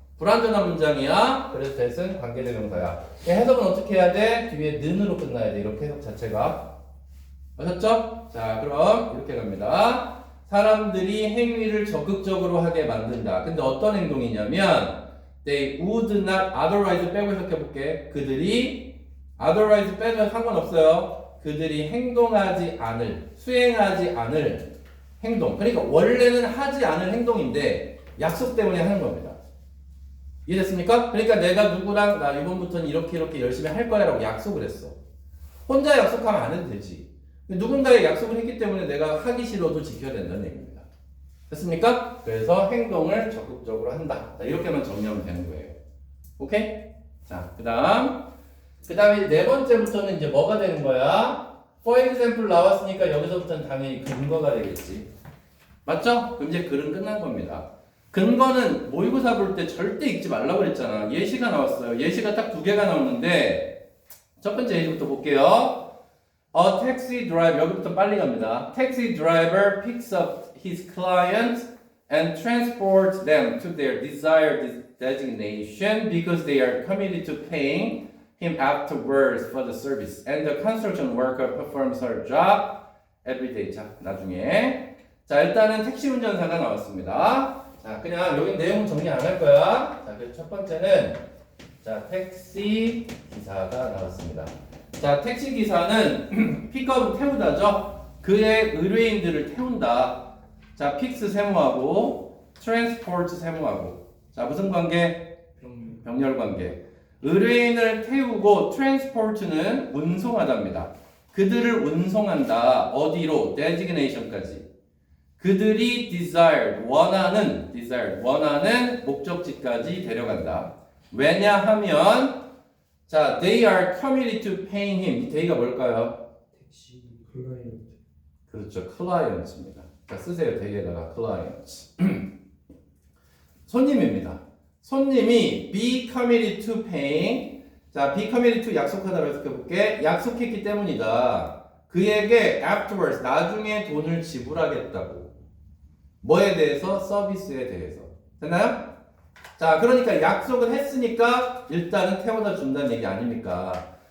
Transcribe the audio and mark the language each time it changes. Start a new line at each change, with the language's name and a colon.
Korean: 불완전한 문장이야. 그래서 that은 관계대명사야. 해석은 어떻게 해야 돼? 뒤에 는으로 끝나야 돼. 이렇게 해석 자체가. 아셨죠? 자, 그럼 이렇게 갑니다. 사람들이 행위를 적극적으로 하게 만든다. 근데 어떤 행동이냐면
English: They would not otherwise
Korean: 빼고 해석해볼게. 그들이 otherwise 빼도 상관없어요. 그들이 행동하지 않을, 수행하지 않을 행동. 그러니까 원래는 하지 않을 행동인데 약속 때문에 하는 겁니다. 이해됐습니까? 그러니까 내가 누구랑 나 이번부터는 이렇게 열심히 할 거야 라고 약속을 했어. 혼자 약속하면 안 해도 되지. 누군가의 약속을 했기 때문에 내가 하기 싫어도 지켜야 된다는 얘기입니다. 됐습니까? 그래서 행동을 적극적으로 한다. 자, 이렇게만 정리하면 되는 거예요. 오케이? 자, 그 다음에 네 번째부터는 이제 뭐가 되는 거야?
English: For example
Korean: 나왔으니까 여기서부터는 당연히 근거가 되겠지. 맞죠? 그럼 이제 글은 끝난 겁니다. 근거는 모의고사 볼 때 절대 읽지 말라고 그랬잖아. 예시가 나왔어요. 예시가 딱 두 개가 나오는데 첫 번째 예시부터 볼게요.
English: A taxi driver,
Korean: 여기부터 빨리 갑니다.
English: Taxi driver picks up his client and transports them to their desired designation because they are committed to paying him afterwards for the service. And the construction worker performs her job every day.
Korean: 자, 나중에. 자, 일단은 택시 운전사가 나왔습니다. 자, 그냥 여기 내용 정리 안 할 거야. 자, 그래서 첫 번째는 자, 택시 기사가 나왔습니다. 자, 택시 기사는 픽업은 태우다죠. 그의 의뢰인들을 태운다. 자, 픽스 세모하고 트랜스포트 세모하고. 자, 무슨 관계? 병렬 관계. 의뢰인을 태우고 트랜스포트는 운송하답니다. 그들을 운송한다. 어디로? designation까지. 그들이 desired 원하는 목적지까지 데려간다. 왜냐하면 자,
English: they are committed to paying him. 이 they가 뭘까요?
Korean: 택시 클라이언트. 그렇죠. clients입니다. 자, 쓰세요. they에다가 clients. 손님입니다. 손님이 be committed to paying. 자, be committed to 약속하다고 해석해볼게. 약속했기 때문이다. 그에게 afterwards 나중에 돈을 지불하겠다고. 뭐에 대해서? 서비스에 대해서. 됐나요? 자, 그러니까 약속을 했으니까 일단은 태워다 준다는 얘기 아닙니까?